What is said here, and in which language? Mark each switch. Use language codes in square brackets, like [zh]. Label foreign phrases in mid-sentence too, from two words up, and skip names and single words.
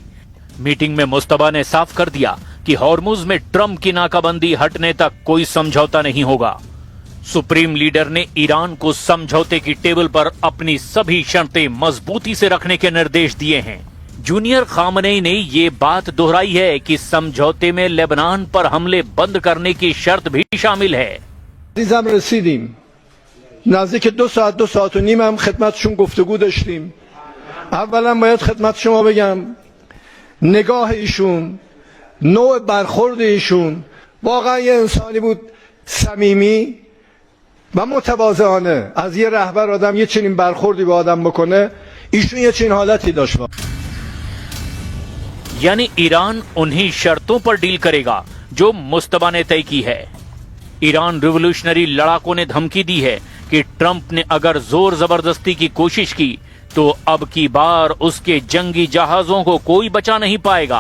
[hi] मीटिंग में मुज्तबा ने साफ कर दिया कि हॉर्मुज में ट्रंप की नाकाबंदी हटने तक कोई समझौता नहीं होगा। सुप्रीम लीडर ने ईरान को समझौते की टेबल पर अपनी सभी शर्तें मजबूती से रखने के निर्देश दिए हैं। जूनियर खामनेई ने ये बात दोहराई है कि समझौते में लेबनान पर हमले बंद करने की शर्त भी शामिल है। [fa] عزیزم رسیدیم نزدیک 2 ساعت و نیم هم خدمتشون گفتگو داشتیم. اولا باید خدمت شما بگم نگاه ایشون، نوع برخورد ایشون واقعا یه انسانی بود صمیمی و متواضعانه. از یه رهبر آدم یه چنین برخوردی به آدم بکنه، ایشون یه چنین حالتی داشت. [hi] यानी ईरान उन्हीं शर्तों पर डील करेगा जो मुस्तबा ने तय की है। ईरान रिवोल्यूशनरी लड़ाकों ने धमकी दी है कि ट्रंप ने अगर जोर जबरदस्ती की कोशिश की तो अब की बार उसके जंगी जहाजों को कोई बचा नहीं पाएगा।